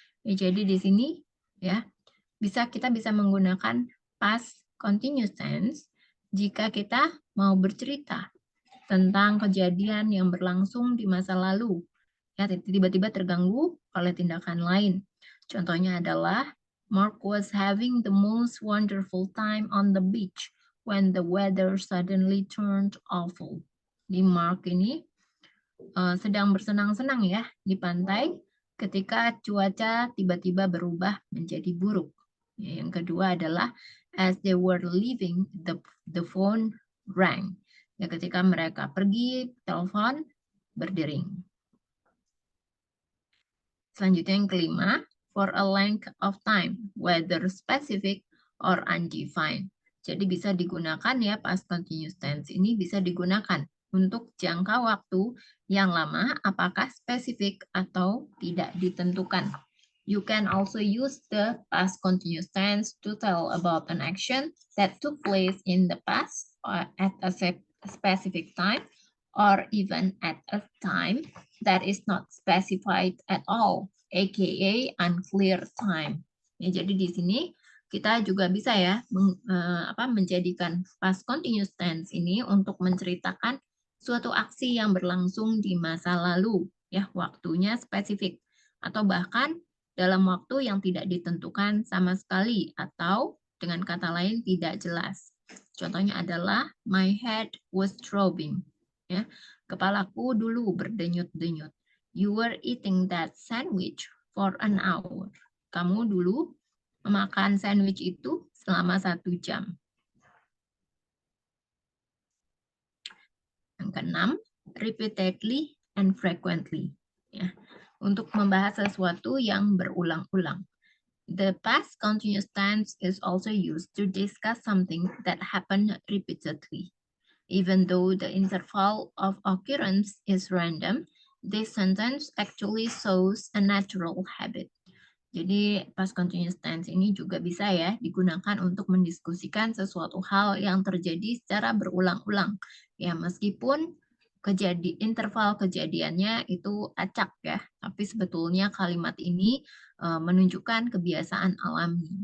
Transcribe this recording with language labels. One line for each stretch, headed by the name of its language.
Indonesian: Ya, jadi di sini ya kita bisa menggunakan past continuous tense jika kita mau bercerita tentang kejadian yang berlangsung di masa lalu. Ya, tiba-tiba terganggu oleh tindakan lain. Contohnya adalah
English: Mark was having the most wonderful time on the beach when the weather suddenly turned awful.
Indonesian: Di Mark ini sedang bersenang-senang ya di pantai ketika cuaca tiba-tiba berubah menjadi buruk. Ya, yang kedua adalah
English: as they were leaving, the phone rang.
Indonesian: Ya, ketika mereka pergi, telepon berdering. Selanjutnya yang kelima,
English: for a length of time, whether specific or undefined.
Indonesian: Jadi bisa digunakan ya past continuous tense ini bisa digunakan untuk jangka waktu yang lama, apakah spesifik atau tidak ditentukan.
English: You can also use the past continuous tense to tell about an action that took place in the past or at a specific time or even at a time that is not specified at all, aka unclear time.
Indonesian: Ya, jadi di sini kita juga bisa ya menjadikan past continuous tense ini untuk menceritakan suatu aksi yang berlangsung di masa lalu, ya waktunya spesifik atau bahkan dalam waktu yang tidak ditentukan sama sekali atau dengan kata lain tidak jelas. Contohnya adalah
English: my head was throbbing.
Indonesian: Ya, kepalaku dulu berdenyut-denyut.
English: You were eating that sandwich for an hour.
Indonesian: Kamu dulu memakan sandwich itu selama 1 jam. Yang keenam,
English: repeatedly and frequently.
Indonesian: Ya. untuk membahas sesuatu yang berulang-ulang.
English: The past continuous tense is also used to discuss something that happened repeatedly. Even though the interval of occurrence is random, this sentence actually shows a natural habit.
Indonesian: Jadi past continuous tense ini juga bisa ya digunakan untuk mendiskusikan sesuatu hal yang terjadi secara berulang-ulang. Ya, meskipun interval kejadiannya itu acak ya, tapi sebetulnya kalimat ini menunjukkan kebiasaan alami.